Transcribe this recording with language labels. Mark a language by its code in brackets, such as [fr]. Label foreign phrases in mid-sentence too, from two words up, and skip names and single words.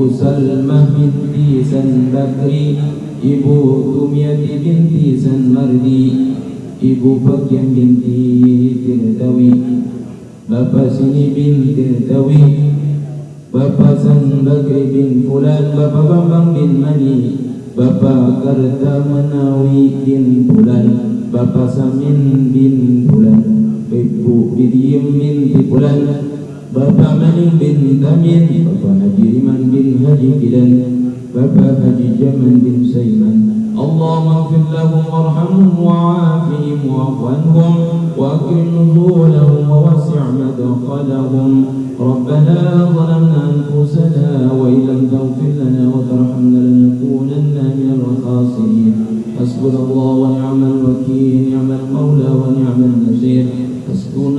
[ar] Salmah binti San Bakri Ibu Tumiyati binti San Mardi Ibu Fakyam binti Tirtawi Bapak Sini bin Tirtawi Bapak San Bakri bin Fulan Bapak Bambang bin Mani Bapak Karta Menawi bin Fulan Bapak Samin bin Fulan Ibu Bidiem binti Fulan Bapak Maning bin Tamin Bapak Haji Riman bin Haji Kidan Bapak Haji Jaman bin Saiman اللهم اغفر لهم وارحمهم وعافهم واعف عنهم وأكرم نزلهم ووسع مدخلهم ربنا ظلمنا أنفسنا وإن لم تغفر لنا وترحمنا لنكونن من الخاسرين حسبنا الله ونعم الوكيل نعم المولى ونعم النصير حسبنا